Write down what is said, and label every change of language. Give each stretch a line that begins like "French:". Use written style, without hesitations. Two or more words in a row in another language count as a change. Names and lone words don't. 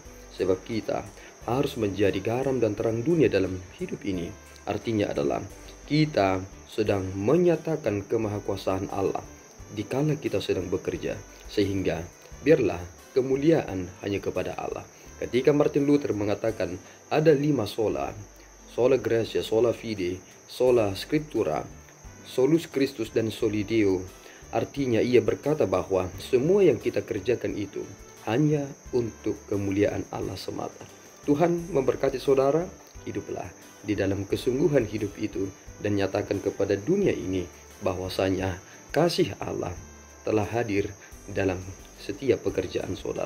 Indonesian: Sebab kita harus menjadi garam dan terang dunia dalam hidup ini. Artinya adalah kita sedang menyatakan kemahakuasaan Allah dikala kita sedang bekerja, sehingga biarlah kemuliaan hanya kepada Allah. Ketika Martin Luther mengatakan ada 5 sola,
Latin: sola gratia, sola fide, sola scriptura, solus Christus,
Indonesian: dan
Latin: soli Deo,
Indonesian: artinya ia berkata bahwa semua yang kita kerjakan itu hanya untuk kemuliaan Allah semata. Tuhan memberkati saudara, hiduplah di dalam kesungguhan hidup itu dan nyatakan kepada dunia ini bahwasanya kasih Allah telah hadir dalam setiap pekerjaan saudara.